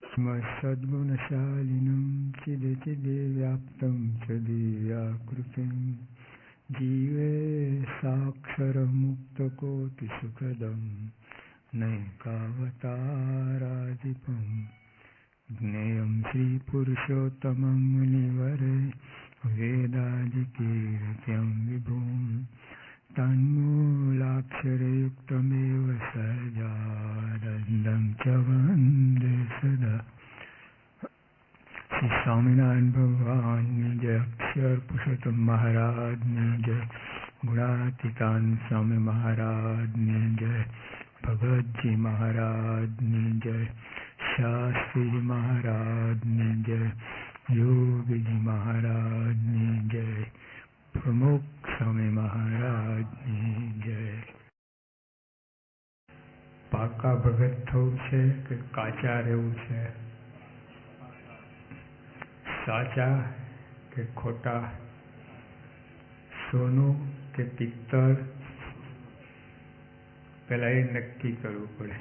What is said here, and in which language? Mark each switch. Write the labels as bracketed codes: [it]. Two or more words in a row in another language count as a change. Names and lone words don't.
[sa] सद्गुणशालिनं चिदचिदे व्याप्तं च दिव्याकृतिं जीवे साक्षरमुक्तकोटिसुखदं नैकावताराधिपं ज्ञेयं श्रीपुरुषोत्तमं मुनिवरे वेदादिकीर्त्यं विभुं तन्मूलाक्षरयुक्तमेव सहजानन्दं च वन्दे सदा। [hi] श्री स्वामीनारायण भगवान जय, अक्षर पुरुषोत्तम महाराज जय, गुणातीतान स्वामी महाराज जय, भगत जी महाराज जय, शास्त्री जी महाराज जय, योगी जी महाराज जय, प्रमुख स्वामी महाराज जय। [gu] પાકા ભગત થવું છે કે કાચા રહેવું છે? સાચા કે ખોટા? સોનું કે પિત્તળ? પેલા એ નક્કી કરવું પડે.